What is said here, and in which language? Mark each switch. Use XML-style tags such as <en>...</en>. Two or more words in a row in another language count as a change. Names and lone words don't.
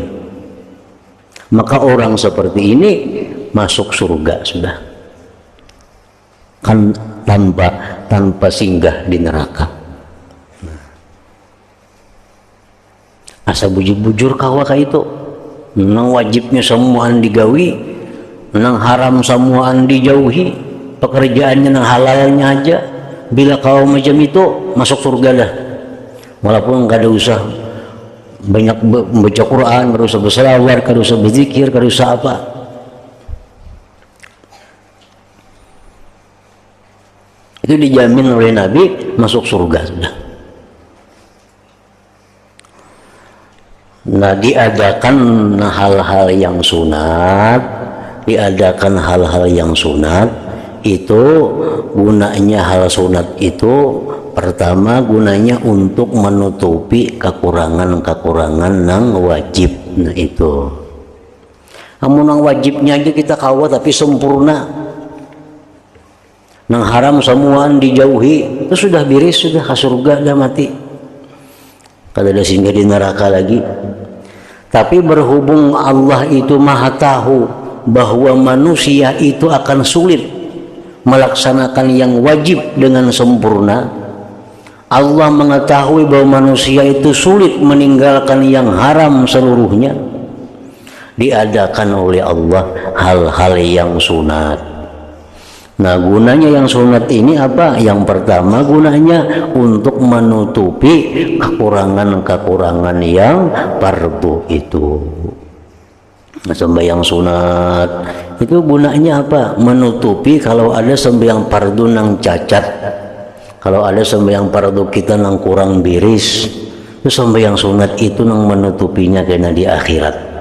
<id>Maka orang seperti ini masuk surga sudah, kan tanpa singgah di neraka.</id> <bjn>Asa bujur-bujur kawa ka itu nang wajibnya semuaan digawi, nang haram samuaan dijauhi, pekerjaannya nang halalnya aja.</bjn> <id>Bila kau macam itu masuk surga dah, walaupun nggak ada usah banyak baca Quran, nggak usah berselawat, nggak usah berzikir, nggak usah apa. Itu dijamin oleh Nabi masuk surga sudah. Nah, diadakan hal-hal yang sunat, itu gunanya hal sunat itu pertama gunanya untuk menutupi kekurangan-kekurangan</id> <bjn>nang wajib. Nah itu amun nang wajibnya aja kita kawa tapi sempurna, nang haram semuaan dijauhi, itu sudah beres, sudah ke surga, dah mati, kada ada singgah di neraka lagi.</bjn> <id>Tapi berhubung Allah itu maha tahu bahwa manusia itu akan sulit melaksanakan yang wajib dengan sempurna, Allah mengetahui bahwa manusia itu sulit meninggalkan yang haram seluruhnya, diadakan oleh Allah hal-hal yang sunat. Nah, gunanya yang sunat ini apa? Yang pertama gunanya untuk menutupi kekurangan-kekurangan yang fardu itu. Sembahyang sunat itu gunanya apa?</id> <bjn>Menutupi kalau ada sembahyang fardu nang cacat, kalau ada sembahyang fardu kita nang kurang biris, itu sembahyang sunat itu nang menutupinya kena di akhirat.</bjn>